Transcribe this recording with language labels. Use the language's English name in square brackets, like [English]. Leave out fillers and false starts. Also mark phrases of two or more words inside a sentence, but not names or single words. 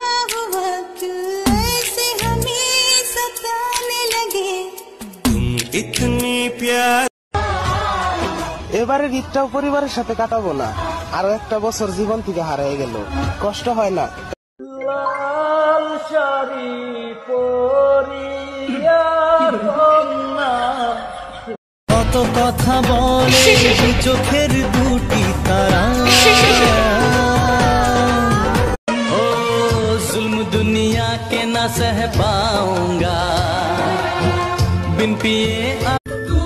[Bangla] এবারে ঈদটাও পরিবারের সাথে কাটাবো না, আরো একটা বছর জীবন থেকে হারিয়ে গেল, কষ্ট হয় না? কত কথা বলে চোখের দুটি তারা, [Hindi] ও जुल्म दुनिया के ना सह पाऊंगा बिन पिए।